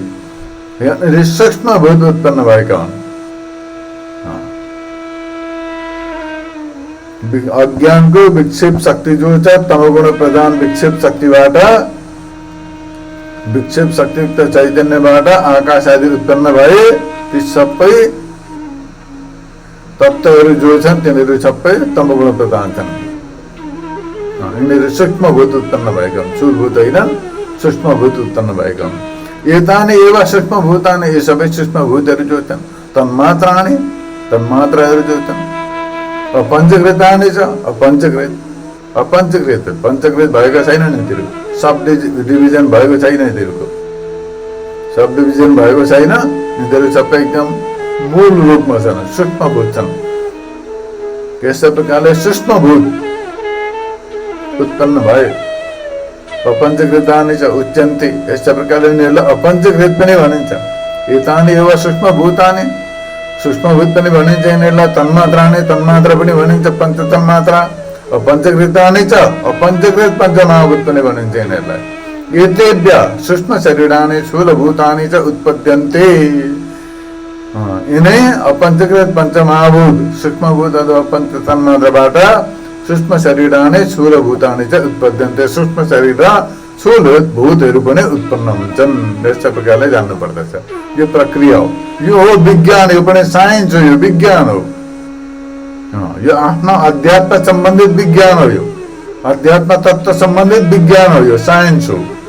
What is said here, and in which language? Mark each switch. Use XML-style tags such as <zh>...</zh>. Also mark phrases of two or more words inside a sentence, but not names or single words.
<ne>यहाँनिर सूक्ष्मभूत उत्पन्न भएका हुन्। अज्ञानको विक्षेप शक्ति जो छ, तमोगुण प्रधान विक्षेप शक्तिबाट, विक्षेप शक्तियुक्त चैतन्यबाट आकाश आदि उत्पन्न भए, ती सबै तत्त्वहरू जो छन् तिनीहरू सबै तमोगुण प्रधान छन्। यिनीहरू सूक्ष्मभूत उत्पन्न भएका हुन्, स्थूलभूत होइनन्, सूक्ष्मभूत उत्पन्न भएका हुन्।</ne> <sa>एतानि एव सूक्ष्मभूतानि,</sa> <ne>यी सबै सूक्ष्मभूतहरू जो छन्, तन्मात्राणि, तन्मात्राहरू जो छन्।</ne> <sa>अपञ्चकृतानि च,</sa> <ne>अपञ्चकृत, अपञ्चकृत, पञ्चकृत भएको छैन नि तिनीहरू,</ne> <en>sub division</en> <ne>भएको छैन तिनीहरूको,</ne> <en>sub division</en> <ne>भएको छैन। यिनीहरू सबै एकदम मूल रूपमा छन्, सूक्ष्मभूत छन्। यस्तै प्रकारले सूक्ष्मभूत उत्पन्न भए।</ne> <sa>अपञ्चकृतानि च उच्यन्ते,</sa> <ne>यस्तै प्रकारले यिनीहरूलाई अपञ्चकृत पनि भनिन्छ।</ne> <sa>एतानि एव सूक्ष्मभूतानि,</sa> <ne>सूक्ष्मभूत पनि भनिन्छ यिनीहरूलाई। तन्मात्रानि, तन्मात्रा पनि भनिन्छ, पञ्चतन्मात्रा।</ne> <sa>अपञ्चकृतानि च,</sa> <ne>अपञ्चकृत पञ्चमहाभूत पनि भनिन्छ यिनीहरूलाई।</ne> <sa>एतेभ्य सूक्ष्म शरीराणि स्थूलभूतानि च उत्पद्यन्ते।</sa> <ne>यिनै अपञ्चकृत पञ्चमहाभूत, सूक्ष्मभूत अथवा पञ्चतन्मात्राबाट</ne> <sa>सूक्ष्म शरीराणि स्थूलभूतानि च उत्पद्यन्ते।</sa> <ne>सूक्ष्म शरीर र स्थूल भूतहरू पनि उत्पन्न हुन्छन्। यस्तै प्रकारले जान्नु पर्दछ। यो प्रक्रिया हो, यो हो विज्ञान, यो पनि साइन्स हो, यो विज्ञान हो। यो आफ्नो अध्यात्म सम्बन्धित विज्ञान हो, यो अध्यात्म तत्त्व सम्बन्धित विज्ञान हो, यो साइन्स हो।</ne>